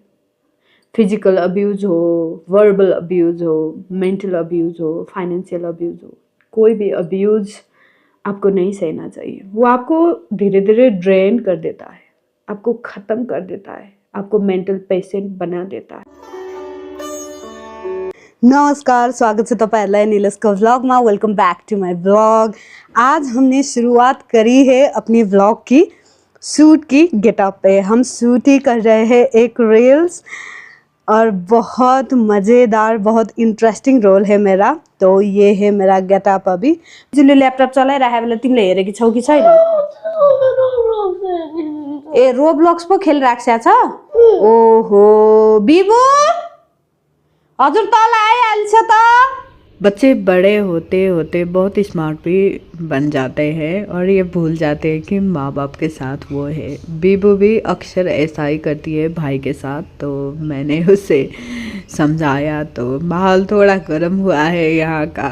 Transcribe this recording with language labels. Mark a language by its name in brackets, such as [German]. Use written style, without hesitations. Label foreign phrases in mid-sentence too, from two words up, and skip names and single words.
[English] physical abuse [Hindi] हो, [English] verbal abuse [Hindi] हो, [English] mental abuse [Hindi] हो, [English] financial abuse [Hindi] हो, कोई भी अब्यूज़ आपको नहीं सहना चाहिए। वो आपको धीरे धीरे ड्रेन कर देता है, आपको ख़त्म कर देता है, आपको [English] mental patient [Hindi] बना देता है। [Nepali] नमस्कार, स्वागत छ तपाईहरुलाई नीलसको व्लॉगमा। [English] welcome back to my vlog. [Hindi] आज हमने शुरुआत करी है अपनी व्लॉग की शूट की गेटअप पे। हम शूट ही कर रहे हैं एक रील्स और बहुत मज़ेदार, बहुत इंट्रेस्टिंग रोल है मेरा। तो ये है मेरा गेटअप। [Nepali] अभी जुले ल्यापटप चलाइरहेको बेला तिमीले हेरेकी छौ कि छैन? ए रोब्लक्स पो खेलिराख्छ छ? ओहो बिबु, हजुर तल आइहाल्छ त। [Hindi] बच्चे बड़े होते होते बहुत स्मार्ट भी बन जाते हैं और ये भूल जाते हैं कि माँ बाप के साथ वो है। बीबू भी अक्सर ऐसा ही करती है भाई के साथ। तो मैंने उसे समझाया तो माहौल थोड़ा गर्म हुआ है यहाँ का।